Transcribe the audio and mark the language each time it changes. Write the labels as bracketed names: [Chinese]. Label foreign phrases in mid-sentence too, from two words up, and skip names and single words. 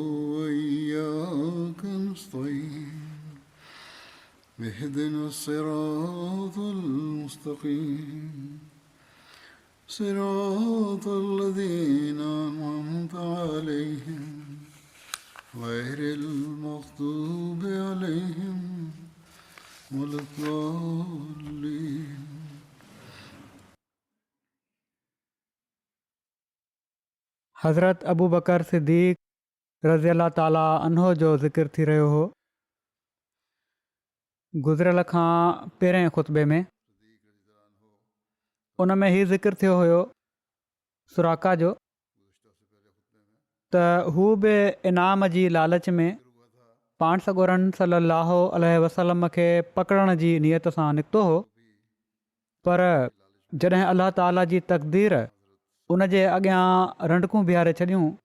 [Arabic] وإياك نستعين اهدنا الصراط المستقيم صراط الذين أنعمت عليهم غير المغضوب عليهم ولا الضالين. [Sindhi] हज़रत अबू बकर सिद्दीक़ [Arabic] رضي الله تعالى عنه [Sindhi] जो ज़िक्र थी रहियो हो। गुज़िरियल खां पहिरें ख़ुतबे में उन में हीउ ज़िक्र थियो हुयो सुराका जो त हू बि इनाम जी लालच में पाण सॻोरनि [Arabic] صلى الله عليه وسلم [Sindhi] खे पकड़ण जी नियत सां निकितो हो, पर जॾहिं अल्लाह ताला जी तक़दीर उन जे अॻियां रंडकूं बीहारे छॾियूं